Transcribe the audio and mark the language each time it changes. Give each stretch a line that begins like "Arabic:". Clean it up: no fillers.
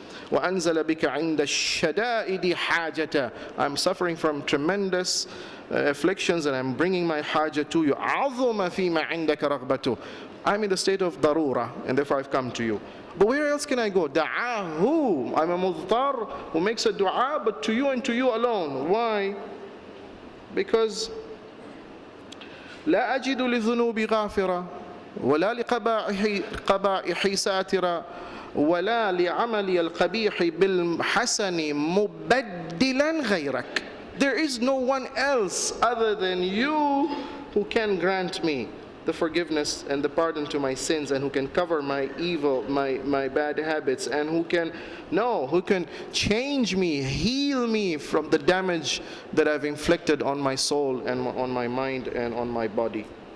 Arabic: وأنزل بك عند الشدائد حاجته.
English: I'm suffering from tremendous afflictions and I'm bringing my haja to you.
Arabic: عظم فيما عندك رغبته.
English: I'm in the state of darura and therefore I've come to you. But where else can I go? Da'ahu. I'm a mudtar who makes a dua, but to you and to you alone. Why? Because
Arabic: لا أجد للذنوب غافرة ولا لقبائح ساترة ولا لعملي القبيح بالحسن مبدلا غيرك.
English: There is no one else other than you who can grant me the forgiveness and the pardon to my sins, and who can cover my evil, my bad habits, and who can change me, heal me from the damage that I've inflicted on my soul and on my mind and on my body.